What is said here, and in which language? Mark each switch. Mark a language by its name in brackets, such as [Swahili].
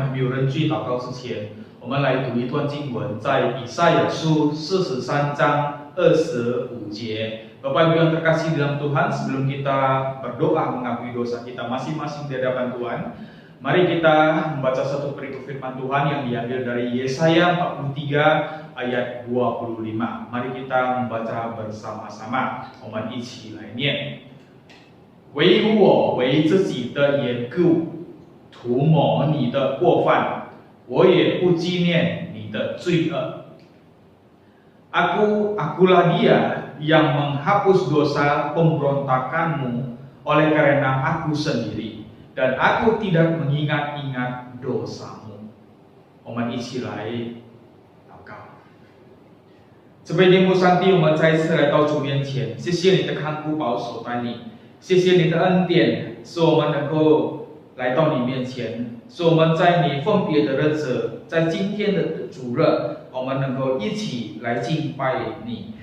[Chinese] 认罪祷告之前，我们来读一段经文，在以赛亚书43章25节. [Indonesian] Bapak Ibu yang terkasih dalam Tuhan, sebelum kita berdoa mengakui dosa kita masing-masing di hadapan Tuhan, mari kita membaca satu perikop firman Tuhan yang diambil dari Yesaya 43 ayat 25. Mari kita membaca bersama-sama. [Chinese] 我们一起来念。唯我为自己的缘故，涂抹你的过犯，我也不纪念你的罪恶。 [Indonesian] Akulah Dia yang menghapus dosa pemberontakanmu oleh karena aku sendiri, dan aku tidak mengingat-ingat dosamu. [Chinese] 我们一起来祷告。慈悲天父上帝，我们再一次来到主面前，谢谢你的看顾保守带领，谢谢你的恩典，使我们能够来到你面前，使我们在你分别的日子，在今天的主日，我们能够一起来敬拜你。